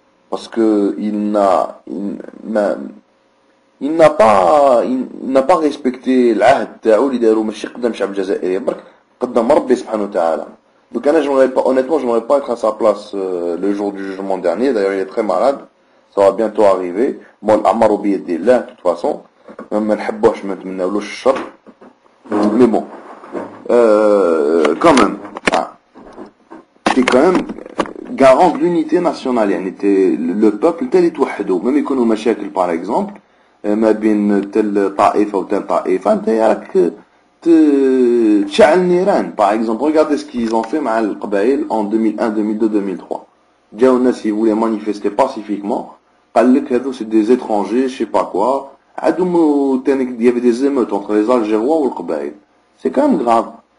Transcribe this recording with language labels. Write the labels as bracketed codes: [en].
[fr] Parce que il n'a pas respecté [ar] l'ahd تاعو اللي دارو ماشي قدام الشعب الجزائري برك قدام ربي سبحانه وتعالى. [fr] Donc honnêtement, j'aimerais pas être à sa place le jour du jugement dernier. D'ailleurs, il est très malade. Ça va bientôt arriver. Bon, [ar] الأمر بيد الله [fr] de toute façon. [ar] ما نحبوش ما نتمناولوش الشر. [fr] Mais bon, quand même, t'es quand même garant de l'unité nationale. [ar] يعني le peuple tel يتوحدوا. Même يكونوا مشاكل [fr] par exemple [ar] ما بين تل طائفة وتل طائفة. أنت راك تشعل النيران. [fr] Par exemple, regardez ce qu'ils ont fait [ar] مع القبائل [fr] en 2001, 2002, 2003. جاو الناس qui voulaient manifester pacifiquement. قال لك هذو c'est des étrangers, je sais pas quoi. Il y avait des émeutes entre les Algérois ou le Qabaïl. C'est quand même grave.